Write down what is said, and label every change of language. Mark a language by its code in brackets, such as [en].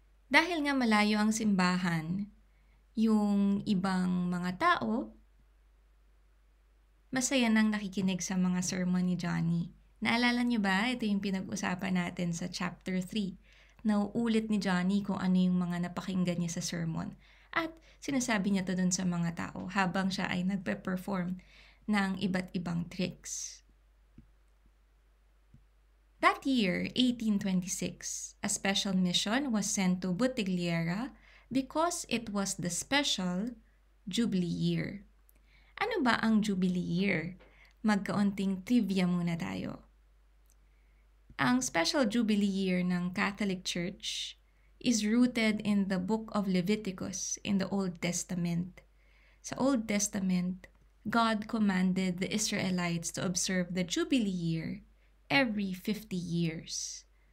[tl] Dahil nga malayo ang simbahan, yung ibang mga tao masaya nang nakikinig sa mga sermon ni Johnny. Naalala niyo ba? Ito yung pinag-usapan natin sa chapter 3. Nauulit ni Johnny kung ano yung mga napakinggan niya sa sermon. At sinasabi niya to dun sa mga tao habang siya ay nagpe-perform ng iba't ibang tricks. [en] That year, 1826, a special mission was sent to Bottigliera because it was the special Jubilee year. [tl] Ano ba ang Jubilee year? Magkaunting trivia muna tayo. [en] Ang special Jubilee year ng Catholic Church is rooted in the book of Leviticus in the Old Testament. Sa Old Testament, God commanded the Israelites to observe the Jubilee year every 50 years.